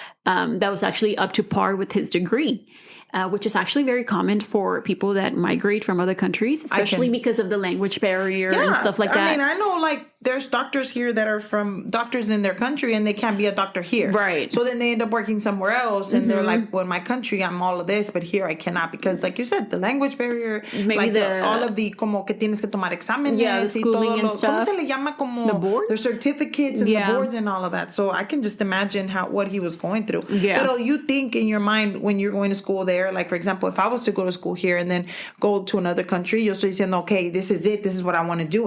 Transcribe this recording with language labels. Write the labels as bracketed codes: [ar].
[en] That was actually up to par with his degree, which is actually very common for people that migrate from other countries, especially because of the language barrier and stuff like that. I mean, I know like there's doctors here that are from doctors in their country and they can't be a doctor here. Right. So then they end up working somewhere else and they're like, well, in my country, I'm all of this, but here I cannot because like you said, the language barrier, maybe like all of the [es] como que tienes que tomar exámenes. [en] Yeah, the schooling and stuff. [es] ¿Cómo se le llama como [en] the boards? The certificates and the boards and all of that. So I can just imagine what he was going through. Yeah. But you think in your mind when you're going to school there, like for example, if I was to go to school here and then go to another country, [es] yo estoy diciendo, [en] okay, this is it. This is what I want to do.